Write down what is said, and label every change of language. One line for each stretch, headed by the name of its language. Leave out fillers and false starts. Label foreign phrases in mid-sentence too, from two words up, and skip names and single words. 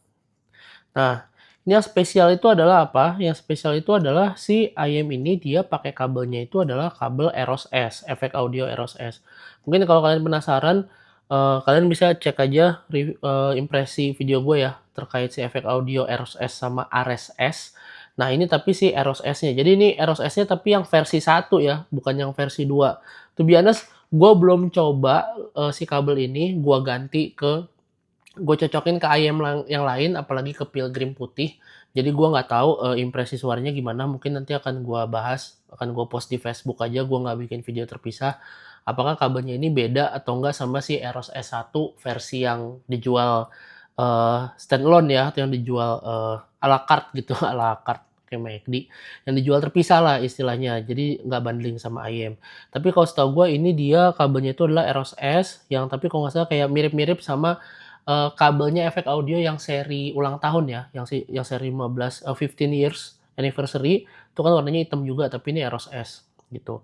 Indonesian: Nah, ini yang spesial itu adalah apa? Yang spesial itu adalah si ayam ini dia pakai kabelnya itu adalah kabel Eros S, efek audio Eros S. Mungkin kalau kalian penasaran, kalian bisa cek aja impresi video gue ya terkait si efek audio Eros S sama Ares S. Nah ini tapi si Eros S-nya. Jadi ini Eros S-nya tapi yang versi 1 ya, bukan yang versi 2.
English: To be honest,
Indonesian: gue belum coba si kabel ini gue cocokin ke ayam yang lain apalagi ke Pilgrim putih. Jadi gua nggak tahu, impresi suaranya gimana, mungkin nanti akan gua bahas, akan gua post di Facebook aja, gua nggak bikin video terpisah. Apakah kabelnya ini beda atau enggak sama si Eros S1 versi yang dijual, standalone ya, atau yang dijual,
French: à la carte
Indonesian: gitu,
French: à la carte
Indonesian: kayak McD, yang dijual terpisah lah istilahnya, jadi nggak bundling sama IM. Tapi kalau setahu gua ini dia kabelnya itu adalah Eros S, yang tapi kalau nggak salah kayak mirip-mirip sama kabelnya efek audio yang seri ulang tahun ya, yang seri 15
English: years anniversary,
Indonesian: itu kan warnanya hitam juga, tapi ini Eros S, gitu.